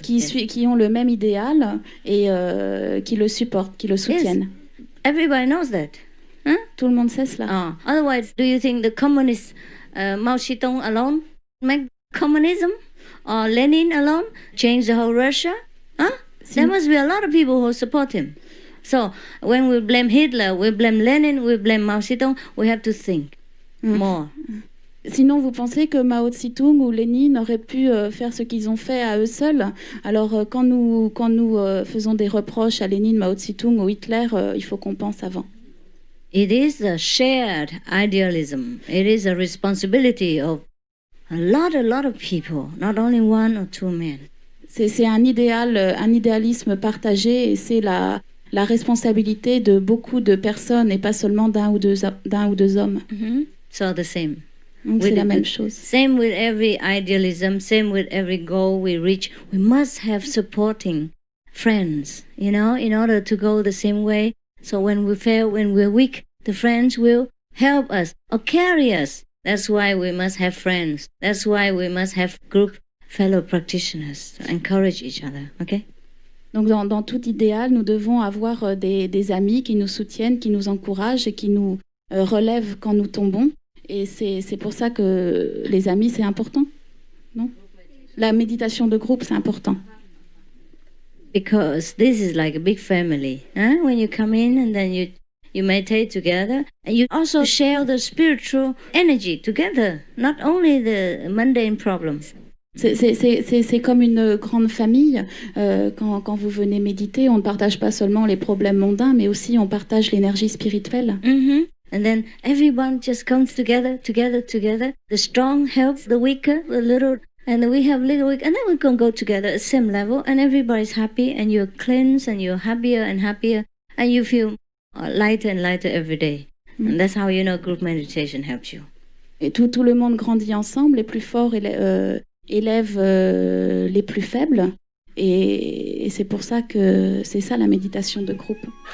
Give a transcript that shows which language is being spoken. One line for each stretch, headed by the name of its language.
French: Qui ont le même idéal et qui le supportent, qui le soutiennent.
English: Yes. Everybody knows that. Huh?
French: Tout le monde sait cela.
English: Otherwise, do you think the communist Mao Zedong alone make communism? Or Lenin alone change the whole Russia? There must be a lot of people who support him. So when we blame Hitler, we blame Lenin, we blame Mao Zedong, we have to think more.
French: Sinon, vous pensez que Mao Tse-tung ou Lénine auraient pu faire ce qu'ils ont fait à eux seuls? Alors, quand nous faisons des reproches à Lénine, Mao Tse-tung ou Hitler, il faut qu'on pense avant.
English: It is a shared idealism. It is a responsibility of a lot of people, not only 1 or 2 men.
French: C'est un idéalisme partagé et c'est la responsabilité de beaucoup de personnes et pas seulement d'un ou deux hommes.
English: So the same.
French: Donc c'est la même chose.
English: Same with every idealism, same with every goal we reach. We must have supporting friends, in order to go the same way. So when we fail, when we're weak, the friends will help us or carry us. That's why we must have friends. That's why we must have group fellow practitioners to encourage each other. Okay?
French: Donc dans tout idéal, nous devons avoir des amis qui nous soutiennent, qui nous encouragent et qui nous relèvent quand nous tombons. Et c'est pour ça que les amis, c'est important, non? La méditation de groupe, c'est important.
English: Because this is like a big family. When you come in and then you meditate together, and you also share the spiritual energy together, not only the mundane problems.
French: C'est comme une grande famille. Quand vous venez méditer, on ne partage pas seulement les problèmes mondains, mais aussi on partage l'énergie spirituelle.
English: And then everyone just comes together. The strong helps the weaker, the little, and we have little weak, and then we can go together at the same level, and everybody's happy, and you're cleansed, and you're happier and happier, and you feel lighter and lighter every day. And that's how group meditation helps you.
French: Et tout le monde grandit ensemble, les plus forts élèvent les plus faibles, et c'est pour ça que c'est ça la méditation de groupe.